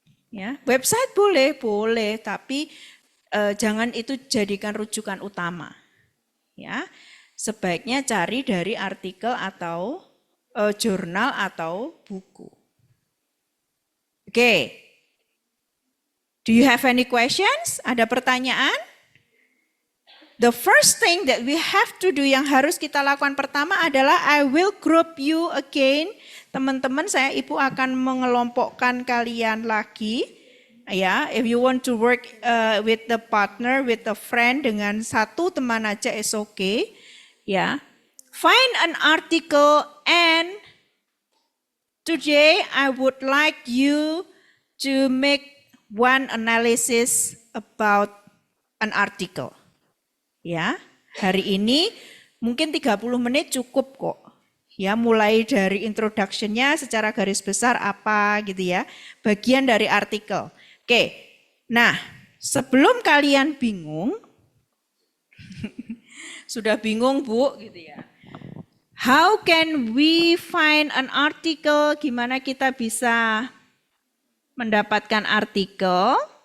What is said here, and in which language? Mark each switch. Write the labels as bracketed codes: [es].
[id] Ya, website boleh, tapi jangan itu jadikan rujukan utama. Ya, sebaiknya cari dari artikel atau jurnal atau buku. Oke. [en] Do you have any questions? [id] Ada pertanyaan? [en] The first thing that we have to do, [id] yang harus kita lakukan pertama adalah [en] I will group you again. [id] Teman-teman, ibu akan mengelompokkan kalian lagi. [en] Ya, if you want to work with the partner, with a friend, [id] dengan satu teman aja [en] is okay. Ya, find an article and today I would like you to make one analysis about an article. [id] Ya, hari ini mungkin 30 menit cukup kok. Ya, mulai dari introduction-nya secara garis besar apa gitu ya. Bagian dari artikel. Oke. Nah, sebelum kalian bingung sudah bingung, Bu, gitu ya. [en] How can we find an article? [id] Gimana kita bisa mendapatkan artikel?